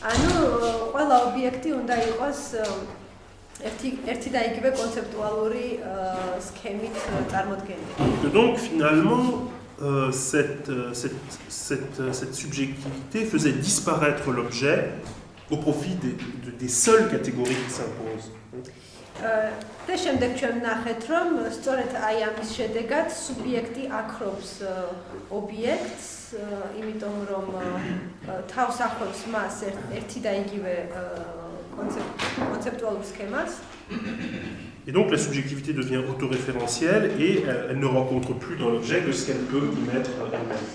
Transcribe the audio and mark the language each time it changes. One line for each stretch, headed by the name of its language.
Georgian: ანუ ყველა ობიექტი უნდა იყოს ერთი და იგივე კონცეპტუალური სქემით წარმოდგენილი.
French: Donc, finalement, cette subjectivité faisait disparaître l'objet au profit des seules catégories qui s'imposent.
Georgian: და შემდეგ ჩვენ ნახეთ, რომ სწორედ აი ამის შედეგად სუბიექტი აკრობს ობიექტს, იმიტომ რომ თავს ახლავს მას ერთი და იგივე კონცეპტუალურ სქემას.
French: Et donc la subjectivité devient autoréférentielle et elle ne rencontre plus dans l'objet que ce qu'elle peut y mettre elle-même.